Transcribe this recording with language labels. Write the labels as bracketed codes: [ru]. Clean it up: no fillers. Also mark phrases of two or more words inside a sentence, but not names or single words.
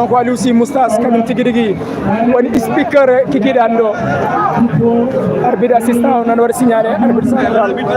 [ff] ko ali aussi moustas kañum tigi digi woni speaker kiki dando [fr] arbitre assistant [ff] nan war [fr] signaler arbitre central